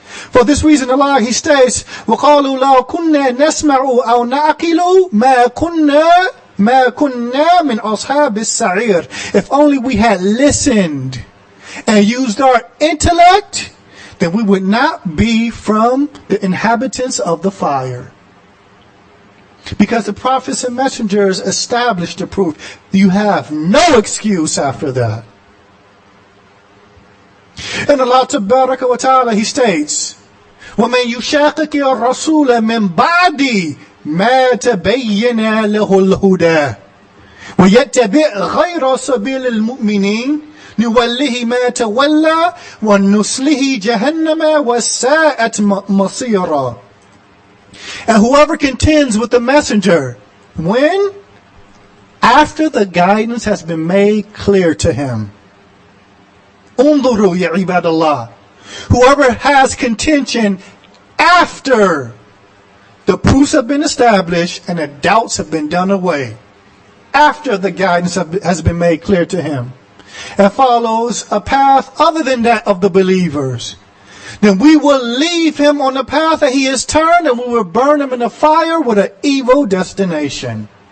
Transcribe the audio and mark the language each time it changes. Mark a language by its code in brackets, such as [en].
[en] For this reason, Allah, He states, [ar] وَقَالُوا لَوْ كُنَّا نَسْمَعُ أَوْ نَعْقِلُ مَا كُنَّا مِنْ أَصْحَابِ السَّعِيرِ. [en] If only we had listened and used our intellect, then we would not be from the inhabitants of the fire. Because the prophets and messengers established the proof. You have no excuse after that. [ar] And Allah Tabaraka wa Ta'ala, He states, وَمَنْ يُشَاقِقِ الرَّسُولَ مِنْ بَعْدِ مَا تَبَيَّنَ لَهُ الْهُدَى وَيَتَّبِعْ غَيْرَ سَبِيلِ الْمُؤْمِنِينَ نُوَلِّهِ مَا تَوَلَّى وَنُصْلِهِ جَهَنَّمَ وَسَاءَتْ مَصِيرًا. [en] And whoever contends with the messenger, when? After the guidance has been made clear to him. [ar] Unduru ya ibadallah. [en] Whoever has contention after the proofs have been established and the doubts have been done away, after the guidance has been made clear to him, and follows a path other than that of the believers, then we will leave him on the path that he has turned, and we will burn him in the fire with an evil destination.